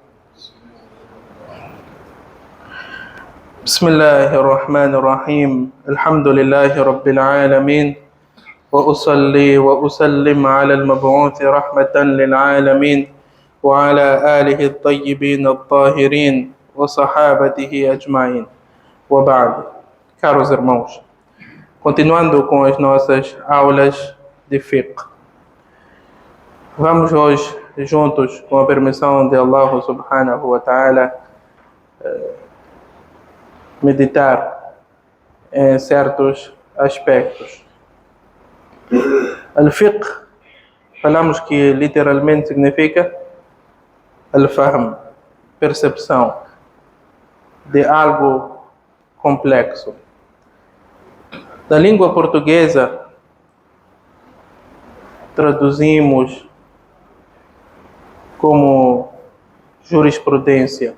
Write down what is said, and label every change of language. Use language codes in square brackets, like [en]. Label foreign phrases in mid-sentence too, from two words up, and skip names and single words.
[ar] بسم الله الرحمن الرحيم. الحمد لله رب العالمين، وأصلي وأسلم على المبعوث رحمة للعالمين وعلى آله الطيبين الطاهرين وصحابته أجمعين. وبعد. [pt] Caros irmãos, continuando com as nossas aulas de fiqh, vamos hoje juntos, com a permissão de [ar] الله سبحانه وتعالى, [pt] meditar em certos aspectos. Al-fiqh, falamos que literalmente significa al-fahm, percepção de algo complexo. Da língua portuguesa, traduzimos como jurisprudência.